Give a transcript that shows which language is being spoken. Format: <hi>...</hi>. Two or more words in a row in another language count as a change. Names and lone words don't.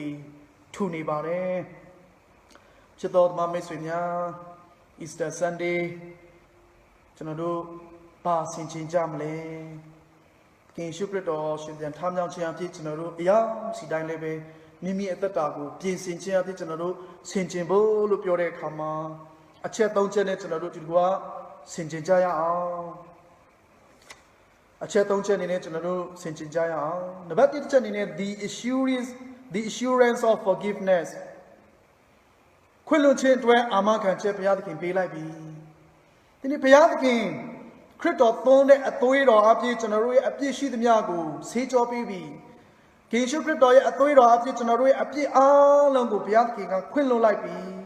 <my>ထူနေပါတယ်ချစ်တော်မိတ်ဆွေများ</my> <en>Easter Sunday</en> <my>ကျွန်တော်တို့ဘာဆင်ခြင်ကြမလဲကင်ရှုခရစ်တော်ရှင်ပြန်ထမြောက်ခြင်းအဖြစ်ကျွန်တော်တို့အရာစီတိုင်း လည်းပဲမိမိအသက်တာကိုပြင်ဆင်ခြင်းအဖြစ်ကျွန်တော်တို့ဆင်ခြင်ဖို့လို့ပြောတဲ့အခါမှာအချက်၃ချက်နဲ့ကျွန်တော်တို့ ဒီကွာဆင်ခြင်ကြရအောင်အချက်၃ချက်အနေနဲ့ကျွန်တော်တို့ဆင်ခြင်ကြရအောင်နံပါတ်၁ချက်အနေနဲ့</my> <en>the assurance of forgiveness</en> <my>ခွင့်လွှတ်ခြင်းအတွက်အာမခံချက်ဘုရားသခင်ပေးလိုက်ပြီဒီနေ့ဘုရားသခင်ခရစ်တော်သွန်းတဲ့အသွေးတော်အပြည့်ကျွန်တော်တို့ရဲ့အပြည့်ရှိသမျှကိုဆေးကြောပေးပြီးယေရှုခရစ်တော်ရဲ့အသွေးတော်အပြည့်ကျွန်တော်တို့ရဲ့အပြည့်အားလုံးကိုဘုရားသခင်ကခွင့်လွှတ်လိုက်ပြီ</my>